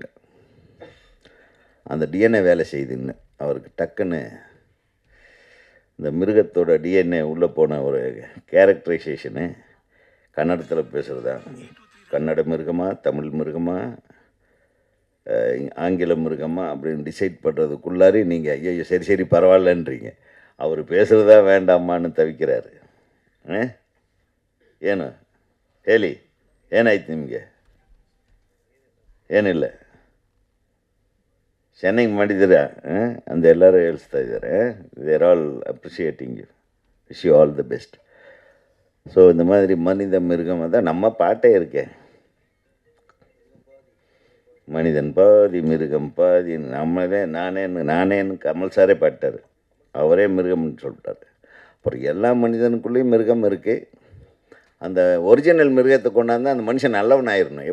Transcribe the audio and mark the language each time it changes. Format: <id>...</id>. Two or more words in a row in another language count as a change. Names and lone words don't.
<ta>அந்த டிஎன்ஏ வேலை செய்யுதுன்னு அவருக்கு டக்குன்னு இந்த மிருகத்தோட டிஎன்ஏ உள்ளே போன ஒரு கேரக்டரைசேஷனு கன்னடத்தில் பேசுகிறதா, கன்னட மிருகமா, தமிழ் மிருகமா, ஆங்கில மிருகமா அப்படின்னு டிசைட் பண்ணுறதுக்குள்ளாரி நீங்கள் ஐயோ சரி பரவாயில்லன்றீங்க. அவர் பேசுகிறதா வேண்டாமான்னு ತವಿಕ್கிறாரு.</ta> <kn>ಏನು ಹೇಳಿ, ಏನಾಯ್ತು ನಿಮಗೆ? ಏನಿಲ್ಲ, ಚೆನ್ನಾಗಿ ಮಾಡಿದ್ದೀರಾ ಅಂತ ಎಲ್ಲರೂ ಹೇಳ್ತಾ ಇದ್ದಾರೆ.</kn> <en>they are all appreciating you, wish you all the best.</en> <ta>ஸோ இந்த மாதிரி மனித மிருகம் தான் நம்ம பாட்டே இருக்கே, மனிதன் பாதி மிருகம் பாதி. நம்மளே நானேன்னு கமல் சாரே பாட்டார். அவரே மிருகம்னு சொல்லிட்டார். அப்புறம் எல்லா மனிதனுக்குள்ளேயும் மிருகம் இருக்குது. அந்த ஒரிஜினல் மிருகத்தை கொண்டாந்து அந்த மனுஷன் நல்லவன் ஆயிடணும்.</ta>